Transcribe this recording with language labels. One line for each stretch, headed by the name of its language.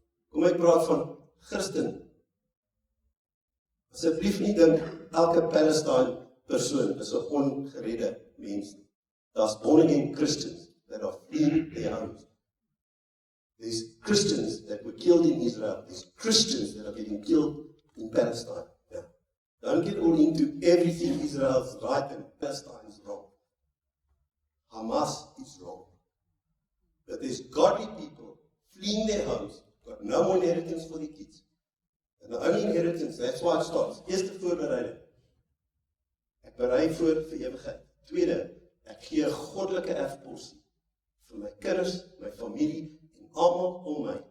Afrikaans: Kom ek praat van Christen. Asseblief nie dink elke Palestine persoon is 'n ongeredde mens nie.
English: Daar's born again Christians that are fleeing their homes. There's Christians that were killed in Israel. There's Christians that are getting killed in Palestine. Yeah. Don't get all into everything Israel's right and Palestine is wrong. Hamas is wrong. But there's godly people fleeing their homes, got no more inheritance for their kids. And the only inheritance, that's why it starts.
Afrikaans: Eerste voorbereiding. Ek berei voor vir ewigheid. Tweede, ek gee 'n goddelike erfporsie vir my kinders, my familie en almal om my.